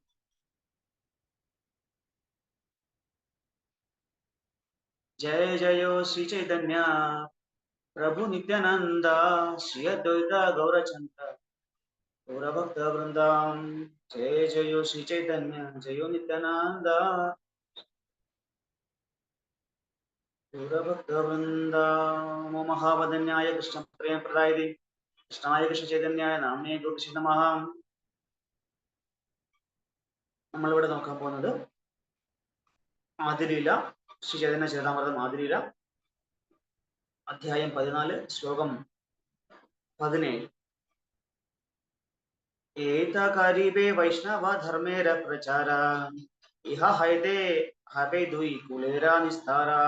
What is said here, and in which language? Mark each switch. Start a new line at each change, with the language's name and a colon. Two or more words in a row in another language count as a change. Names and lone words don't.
Sanskrit: जय जय श्री चैतन्य प्रभु नित्यानंद श्री अद्वैत गौरचंद्र गौरभक्त वृंदाम. जय जय श्री चैतन्य जय नित्यानंद गौरभक्त वृंदा. नमो महावदन्याय कृष्ण प्रेम प्रदायिने कृष्णाय कृष्ण चैतन्याय नामने ഗോപിശ്രീ നമഃ.
Malayalam: നമ്മളിവിടെ നോക്കാൻ പോകുന്നത് ആദിലീല, ശ്രീ ചൈതന്യ ചരിതാമൃതം ആദിലീല അധ്യായം 14 ശ്ലോകം 17.
Bangla: এতকরীবে বৈষ্ণব ধর্মের প্রচার ইহ হৈতে হবে দুয়ি কুলেরা নিস্তার.